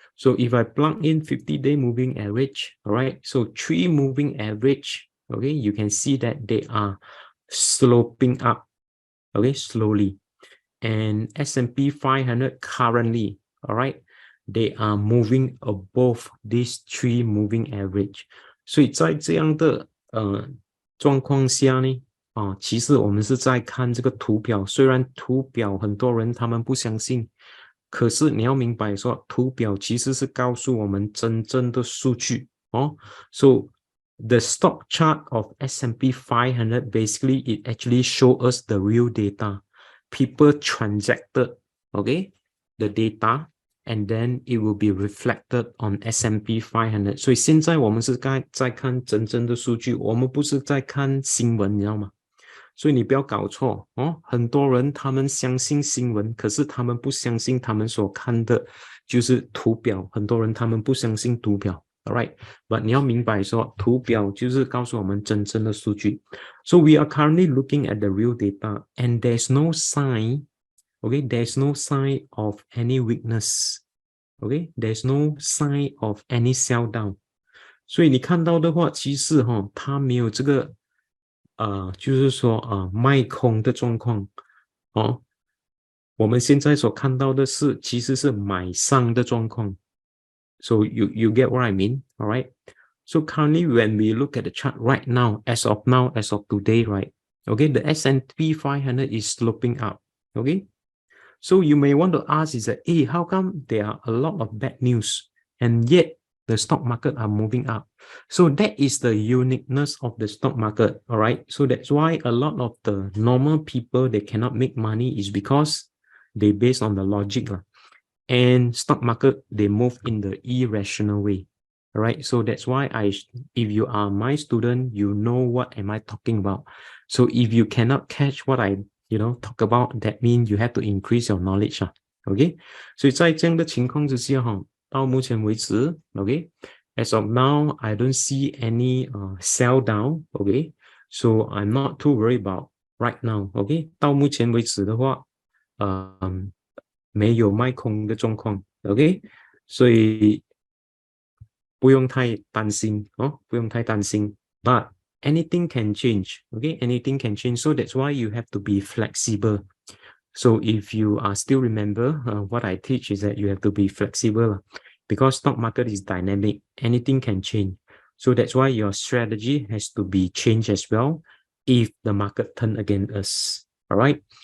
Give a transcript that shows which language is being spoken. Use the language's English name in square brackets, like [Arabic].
[English] So if I plug in 50-day moving average, all right, so 3 moving average, okay, you can see that they are sloping up, okay, slowly. And S&P 500 currently, all right, they are moving above this 3 moving average. [Chinese] 所以在这样的状况下呢，其实我们是在看这个图表，虽然图表很多人他们不相信，可是你要明白说，图表其实是告诉我们真正的数据哦。 [English] So the stock chart of S&P 500 basically it actually show us the real data. People transacted, okay, the data, and then it will be reflected on S&P 500. [Chinese] 所以现在我们是在看真正的数据，我们不是在看新闻，你知道吗？所以你不要搞错哦，很多人他们相信新闻，可是他们不相信他们所看的就是图表。很多人他们不相信图表 ，all right？But 你要明白说，图表就是告诉我们真正的数据。 [English] So we are currently looking at the real data, and there's no sign, okay? There's no sign of any weakness, okay? There's no sign of any sell down. [Chinese] 所以你看到的话，其实它没有这个。就是说卖空的状况哦，我们现在所看到的是其实是买上的状况。 [English] So you get what I mean, all right? So currently when we look at the chart right now, as of today, right? Okay, the S&P 500 is sloping up. Okay, so you may want to ask is that, hey, how come there are a lot of bad news and yet the stock market are moving up? So that is the uniqueness of the stock market, all right? So that's why a lot of the normal people, they cannot make money is because they based on the logic. And stock market, they move in the irrational way, all right? So that's why if you are my student, you know what am I talking about. So if you cannot catch what I talk about, that means you have to increase your knowledge. Okay? [Chinese] 所以在这样的情况之下到目前为止 [English] okay, as of now, I don't see any sell down, okay? So I'm not too worried about right now, okay? [Chinese] 到目前为止的话没有卖空的状况 okay? 所以不用太担心不用太担心 [English] but anything can change, okay? Anything can change, so that's why you have to be flexible. So if you still remember what I teach is that you have to be flexible because stock market is dynamic, anything can change. So that's why your strategy has to be changed as well if the market turn against us. All right.